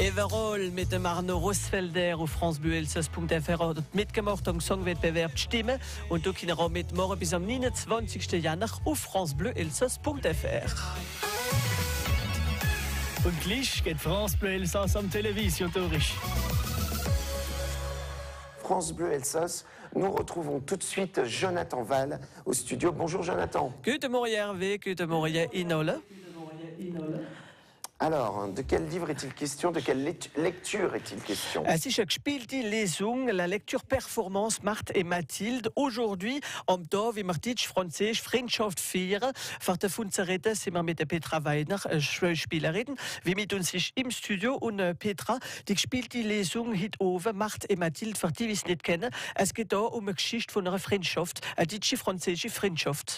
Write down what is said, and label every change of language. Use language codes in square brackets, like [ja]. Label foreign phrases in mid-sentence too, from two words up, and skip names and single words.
[de] Everall mit dem Arno Rosfelder auf francebleuelsass.fr hat mitgemacht am Songwettbewerb Stimme und du kannst auch mitmachen bis am 29. Januar auf francebleuelsass.fr. Und gleich geht France Bleu Elsass am Television durch. [fr] France Bleu Elsass, nous retrouvons tout de suite Jonathan Val au studio. Bonjour Jonathan. [de] Guten Morgen Hervé, guten Morgen Inolle. [fr] Alors, de quel livre est-il question? De quelle lecture est-il question? [de] Es ist eine gespielte Lesung, [fr] la lecture Performance Marthe et Mathilde. Aujourd'hui, [de] am Tag, wie wir Deutsch, Französisch, Freundschaft feiern. Für davon zu reden, sind wir mit der Petra Weidner, Spielerin, wie mit uns ist im Studio. Und Petra, die gespielte Lesung heute oben, Marthe et Mathilde, für die, die es nicht kennen. Es geht da um eine Geschichte von einer Freundschaft, eine deutsche-französische Freundschaft.